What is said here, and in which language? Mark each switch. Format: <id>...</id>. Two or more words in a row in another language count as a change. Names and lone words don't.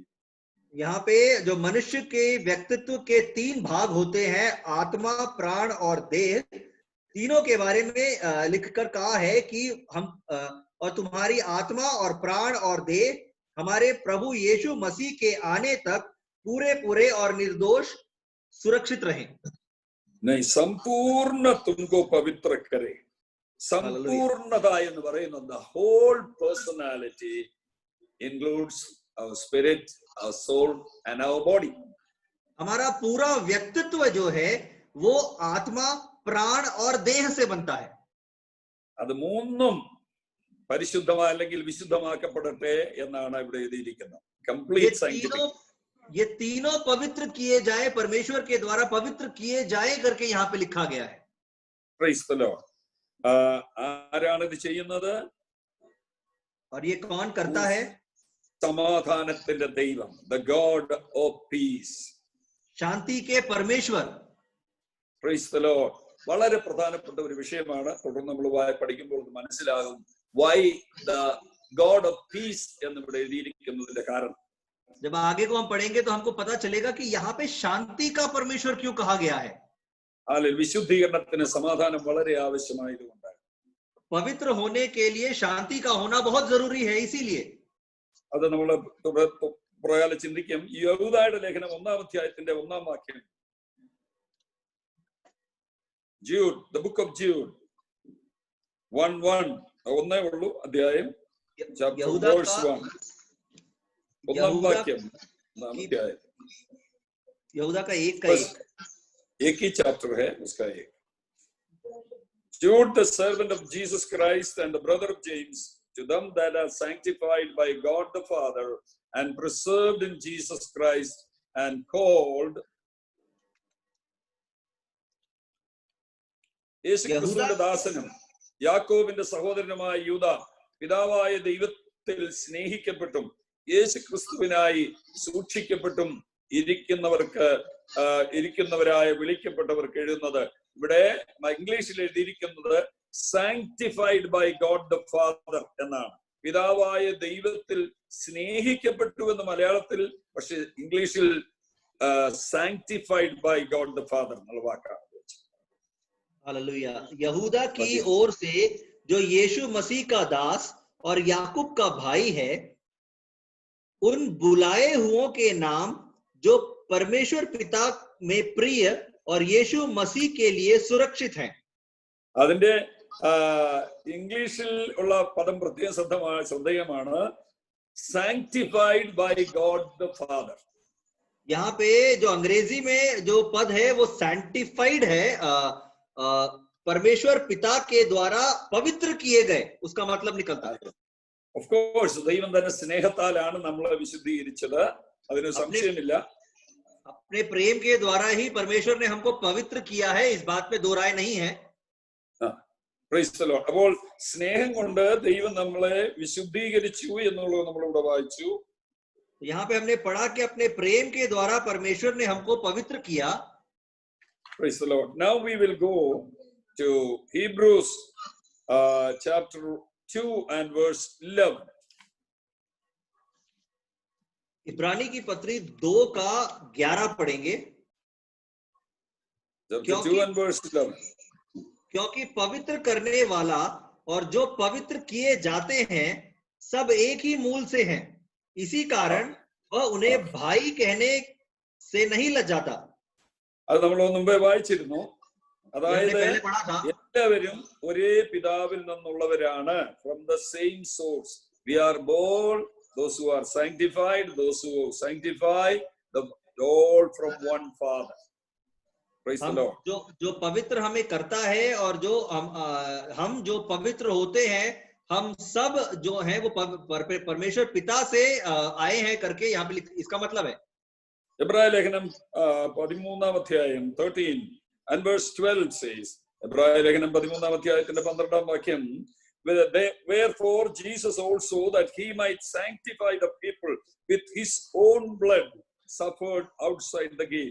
<hi>यहाँ पे जो मनुष्य के व्यक्तित्व के 3 भाग होते हैं, आत्मा, प्राण और देह, तीनों के बारे में लिखकर कहा है कि हम और तुम्हारी आत्मा और प्राण और देह हमारे प्रभु यीशु मसीह के आने तक पूरे पूरे और निर्दोष सुरक्षित रहें. नहीं, संपूर्ण तुमको पवित्र करे.</hi> <en>संपूर्णता</en> <ml>എന്ന് പറയുന്നത്</ml> <en>the whole personality includes our spirit, our soul and our body.</en> <hi>हमारा पूरा व्यक्तित्व जो है वो आत्मा, प्राण और देह से बनता है.</hi> <ml>അത് 3ഉം പരിശുദ്ധമായ അല്ലെങ്കിൽ വിശുദ്ധമാക്കപ്പെടട്ടെ എന്നാണ് ഇവിടെ എഴുതിയിരിക്കുന്നത്.</ml> <en>complete scientific.</en> <hi>ये तीनों पवित्र किए जाए, परमेश्वर के द्वारा पवित्र किए जाए करके यहाँ पे लिखा गया है.</hi> <en>Praise the Lord.</en> <ml>ആരാണ് ഇത് ചെയ്യുന്നത്?</ml> <hi>और ये कौन करता है?</hi> <ml>സമാധാനത്തിന്റെ ദൈവം,</ml> <en>the God of peace.</en> <hi>शांति के परमेश्वर.</hi> <en>Praise the Lord.</en> <ml>വളരെ പ്രധാനപ്പെട്ട ഒരു വിഷയമാണ്. തുടർന്ന് നമ്മൾ പഠിക്കുമ്പോൾ മനസ്സിലാകും</ml> <en>why the God of peace</en> <ml>എന്നിവിടെ എഴുതിയിരിക്കുന്നതിന്റെ കാരണം.</ml> <hi>जब आगे को हम पढ़ेंगे तो हमको पता चलेगा कि यहाँ पे शांति का परमेश्वर क्यों कहा गया है.</hi> <ml>അതിൽ വിശുദ്ധീകരണത്തിന് സമാധാനം വളരെ ആവശ്യമായതുകൊണ്ട്,</ml> <hi>पवित्र होने के लिए शांति का होना बहुत जरूरी है. इसीलिए</hi> <ml>അത് നമ്മൾ പ്രകാരം ചിന്തിക്കും. യഹൂദായുടെ ലേഖനം 1-ാം അധ്യായത്തിന്റെ 1-ാം വാക്യം,</ml> <en>Jude, the book of Jude 1:1,</en> <ml>ഒന്നേ ഉള്ളൂ അധ്യായം,</ml> <en>chapter verse 1,</en> <ml>1-ാം വാക്യം, 1-ാം അധ്യായം.</ml> <hi>यहूदा का एक का एक ही चैप्टर है उसका एक.</hi> <en>Jude, the servant of Jesus Christ and the brother of James, to them that are sanctified by God the Father and preserved in Jesus Christ and called.</en> <ml>യേശുക്രിസ്തുവിന്റെ ദാസനും യാക്കോബിന്റെ സഹോദരനുമായ യൂദ, പിതാവായ ദൈവത്തിൽ സ്നേഹിക്കപ്പെട്ടും യേശുക്രിസ്തുവിനായി സൂക്ഷിക്കപ്പെട്ടും ഇരിക്കുന്നവരായ വിളിക്കപ്പെട്ടവർക്ക് എഴുതുന്നത്. ഇവിടെ ഇംഗ്ലീഷിൽ എഴുതിയിരിക്കുന്നത്</ml> <en>sanctified by God the Father</en> <ml>എന്നാണ്. പിതാവായ ദൈവത്തിൽ സ്നേഹിക്കപ്പെട്ടു എന്ന് മലയാളത്തിൽ, പക്ഷെ ഇംഗ്ലീഷിൽ</ml> <en>sanctified by God the Father</en> <ml>എന്നുള്ള വാക്കാണ്.</ml> <hi>हालेलुया. यहूदा की ओर से जो यीशु मसीह का दास और याकूब का भाई है, उन बुलाए हुओं के नाम जो परमेश्वर पिता में प्रिय और यीशु मसीह के लिए सुरक्षित हैं.</hi> <ml>അതിന്റെ ഇംഗ്ലീഷിൽ ഉള്ള പദം പ്രത്യേകം ശ്രദ്ധേയമാണ്.</ml> <en>sanctified by God the Father.</en> <hi>यहाँ पे जो अंग्रेजी में जो पद है वो sanctified है, परमेश्वर पिता के द्वारा पवित्र किए गए, उसका मतलब निकलता है.</hi> <en>Of course,</en> <ml>ദൈവം തന്നെ സ്നേഹത്താലാണ് നമ്മളെ വിശുദ്ധീകരിച്ചത്, അതിന് സംശയമില്ല.</ml> <hi>अपने प्रेम के द्वारा ही परमेश्वर ने हमको पवित्र किया है, इस बात में दो राय नहीं है.</hi> <en>Praise the Lord.</en> <ml>അപ്പോൾ സ്നേഹം കൊണ്ട് ദൈവം നമ്മളെ വിശുദ്ധീകരിച്ചു എന്നുള്ളത് നമ്മളിവിടെ വായിച്ചു.</ml> <hi>यहाँ पे हमने पढ़ा कि अपने प्रेम के द्वारा परमेश्वर ने हमको पवित्र किया.</hi> <en>Praise the Lord. Now we will go to Hebrews chapter 2 and verse 11.</en> <hi>इब्रानी की पत्री 2 का 11 पढ़ेंगे.</hi> <en>Chapter 2 and verse 11.</en> <hi>क्योंकि पवित्र करने वाला और जो पवित्र किए जाते हैं सब एक ही मूल से हैं, इसी कारण वह उन्हें भाई कहने से नहीं लज्जाता.</hi> <ml>അത് നമ്മൾ മുമ്പേ വായിച്ചിരുന്നു. അതായത് എല്ലാവരും ഒരേ പിതാവിൽ നിന്നുള്ളവരാണ്.</ml> <en>From the same source we are born, those who are sanctified, those who sanctify, the all from one Father. Praise the Lord.</en> <hi>जो पवित्र हमें करता है और जो हम जो पवित्र होते हैं, हम सब जो हैं वो परमेश्वर पिता से आए हैं करके यहाँ पे इसका मतलब है.</hi> <ml>എബ്രായ ലേഖനം 13-ാം അധ്യായം 13</ml> <en>and verse 12 says,</en> <ml>എബ്രായ ലേഖനം 13-ാം അധ്യായത്തിന്റെ 12-ാം വാക്യം,</ml> <en>wherefore Jesus also, that he might sanctify the people with his own blood, suffered outside the gate.</en>